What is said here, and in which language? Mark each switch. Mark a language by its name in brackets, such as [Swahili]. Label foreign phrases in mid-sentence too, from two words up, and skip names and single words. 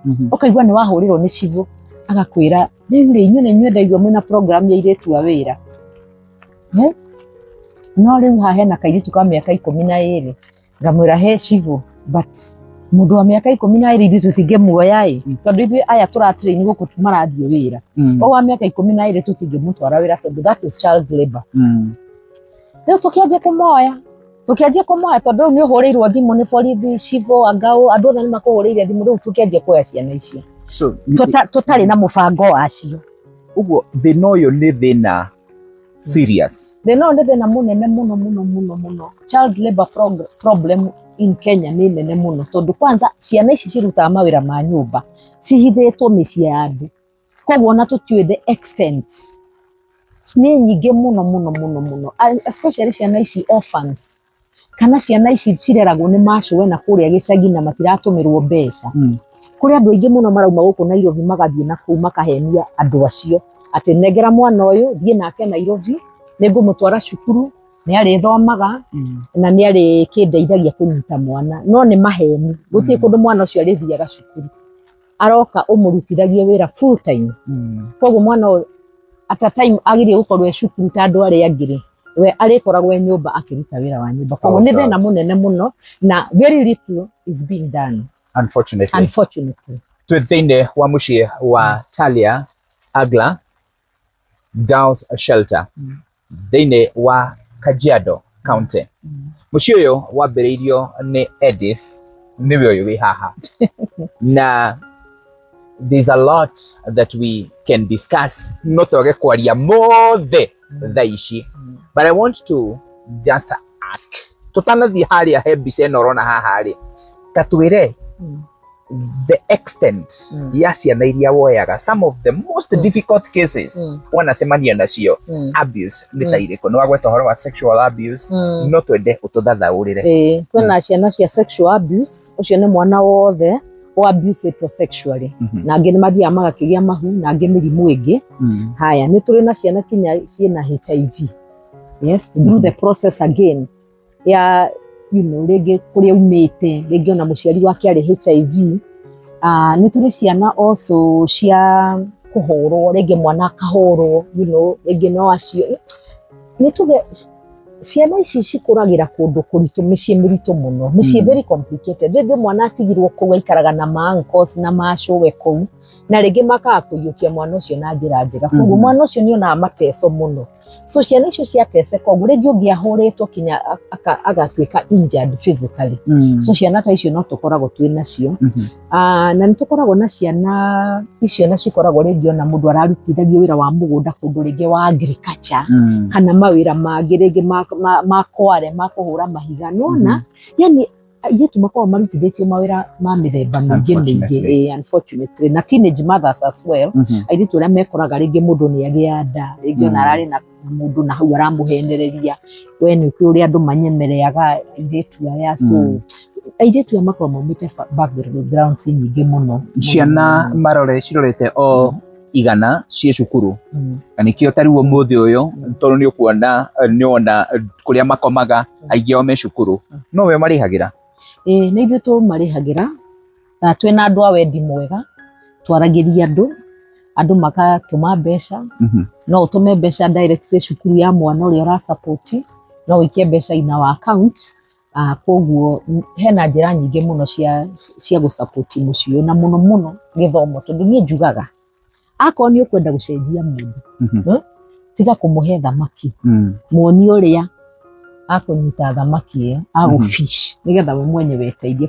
[Kikuyu] Ũkaigua nĩ wahũrĩrwo nĩ cibũ, agakwĩra rĩu rĩ inyuĩ nĩ inyuĩ ndaigua mwĩna program ya airĩtu a wĩra. No rĩu haha hena kairĩtu ka mĩaka 12, ngamwĩra he cibũ, but mũndũ wa mĩaka 12 ithuĩ tũtingĩmuoya tondũ ithuĩ aya tũra-train gũkũ marathiĩ wĩra. O wa mĩaka 12 tũtingĩmũtwara wĩra tondũ [English] that is child labor. [Kikuyu] Rĩu tũkĩanjia kũmoya tondũ rĩu nĩ ũhũrĩirwo thimũ nĩ borithi, cibũ, angaũ, andũ othe nĩ makũhũrĩire thimũ, rĩu tũkĩanjia kuoya ciana icio tũtarĩ na mũbango wacio. Ũguo thĩna ũyũ nĩ thĩna serious. Thĩna ũyũ nĩ thĩna mũnene mũno. [English] Child labor problem in Kenya [Kikuyu] nĩ nene mũno tondũ kwanza ciana ici cirutaga mawĩra ma nyũmba cihithĩtwo mĩciĩ ya andũ. Koguo ona tũtiũĩ [English] the extent [Kikuyu] nĩ nyingĩ mũno, especially ciana ici orphans kana ciana ici cireragwo nĩ macũwe na kũrĩa gĩcagi na matiratũmĩrwo mbeca. Kũrĩ andũ aingĩ mũno marauma gũkũ Nairobi magathiĩ na kũu makahenia andũ acio atĩ nengera mwana ũyũ thiĩ nake Nairobi, nĩngũmũtwara cukuru, nĩ arĩthomaga na nĩ arĩkĩndeithagia kũnyita mwana. No nĩ maheni, gũtirĩ kũndũ mwana ũcio arĩthiaga cukuru, aroka ũmũrutithagie wĩra [English] full time. [Kikuyu] Koguo mwana ũyũ [English] at a time [Kikuyu] agĩrĩire gũkorwo e cukuru ta andũ arĩa angĩ rĩ, we arĩkoragwo e nyũmba akĩruta wĩra wa nyũmba. Koguo nĩ thĩna mũnene mũno na [English] very little is being done unfortunately. [Kikuyu] Twĩ thĩinĩ wa mũciĩ wa Talia Agler Girls Shelter thĩinĩ wa Kajiado County. Mũciĩ ũyũ wambĩrĩirio nĩ Edith, nĩwe ũyũ wĩ haha. [English] Na there's a lot that we can discuss, [Kikuyu] no twage kwaria mothe thaa ici, [English] but I want to just ask, [Kikuyu] tũtanathiĩ harĩa he mbica ĩno ũrona haha rĩ, ta twĩre [English] the extent [Kikuyu] ya ciana iria woyaga, [English] some of the most difficult cases [Kikuyu] wanacemania nacio, abuse nĩ ta irĩkũ? Nĩ wagweta ũhoro wa [English] sexual abuse, [Kikuyu] no twende ũtũthathaũrĩre. Kwĩna ciana cia [English] sexual abuse, [Kikuyu] ũcio nĩ mwana wothe abusĩtwo sexually, na angĩ nĩ mathiaga magakĩgĩa mahu na angĩ mĩrimũ ĩngĩ. Haya, nĩ tũrĩ na ciana kinya ciĩna HIV, [English] yes, through the process again [Kikuyu] ya rĩngĩ kũrĩa umĩte, rĩngĩ ona mũciari wake arĩ HIV. Nĩ tũrĩ ciana also cia kũhũrwo, rĩngĩ mwana akahũrwo, rĩngĩ no acio. Nĩ tuge ciana ici cikũragĩra kũndũ kũritũ, mĩciĩ mĩritũ mũno, mĩciĩ [English] very complicated. [Kikuyu] Rĩngĩ mwana atigirwo kũu aikaraga na ma-uncles na macũwe kũu, na rĩngĩ makaga kũiyũkia mwana ũcio na njĩra njega. Koguo mwana ũcio nĩ onaga mateso mũno. So ciana icio ciateseka ũguo, rĩngĩ ũngĩ ahũrĩtwo kinya agatuĩka [English] injured physically. [Kikuyu] So ciana ta icio no tũkoragwo twĩ nacio. Na nĩ tũkoragwo na ciana icio na cikoragwo rĩngĩ ona mũndũ ararutithagio wĩra wa mũgũnda kũndũ rĩngĩ wa agriculture kana mawĩra mangĩ rĩngĩ ma kware, ma kũhũra mahiga. Nona yani airĩtu makoragwo marutithĩtio mawĩra ma mĩthemba mĩingĩ unfortunately, na [English] teenage mothers as well. [Kikuyu] Airĩtu arĩa mekoraga rĩngĩ mũndũ nĩ agĩa nda, rĩngĩ ona ararĩ na mũndũ na hau aramũhenereria, we nĩ ũrĩa andũ manyemereaga airĩtu aya. So airĩtu aya makorwo maumĩte backgrounds nyingĩ mũno. Ciana cirorete o igana ciĩ cukuru, na nĩkĩo ta rĩu ũmũthĩ ũyũ tondũ nĩwona kũrĩa makomaga aingĩ ao me cukuru, no we marĩhagĩra? Nĩ ithuĩ tũmarĩhagĩra, na twĩna andũ a wendi mwega, twaragĩria andũ magatũma mbeca. No ũtũme mbeca direct cukuru ya mwana ũrĩa ũrasupport, no wĩkie mbeca [English] in our account. [Kikuyu] Koguo hena njĩra nyingĩ mũno cia gũsupport mũciĩ ũyũ, na mũno gĩthomo, tondũ niĩ njugaga akorwo nĩ ũkwenda gũcenjia mũndũ, tiga kũmũhe thamaki, muonie ũrĩa akũnyita thamaki ĩyo agũfish, nĩgetha we mwenye weteithie.